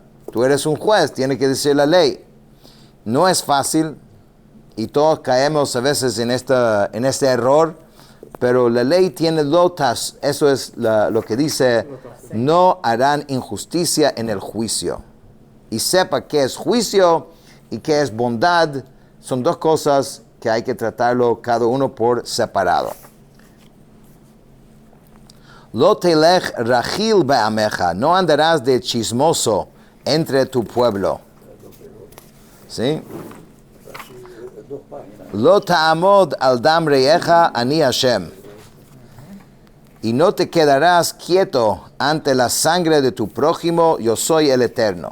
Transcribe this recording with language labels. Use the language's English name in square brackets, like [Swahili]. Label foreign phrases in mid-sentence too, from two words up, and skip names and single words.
[Spanish] Tú eres un juez, tiene que decir la ley. No es fácil, y todos caemos a veces en este error, pero la ley tiene lotas, eso es lo que dice, no harán injusticia en el juicio. Y sepa qué es juicio y qué es bondad, son dos cosas que hay que tratarlo cada uno por separado. [Hebrew] Lo telech rachil be'amecha, [Spanish] no andarás de chismoso entre tu pueblo. ¿Sí? [Hebrew] Lo ta'amod al dam reyecha ani Hashem. [Spanish] Y no te quedarás quieto ante la sangre de tu prójimo, yo soy el Eterno.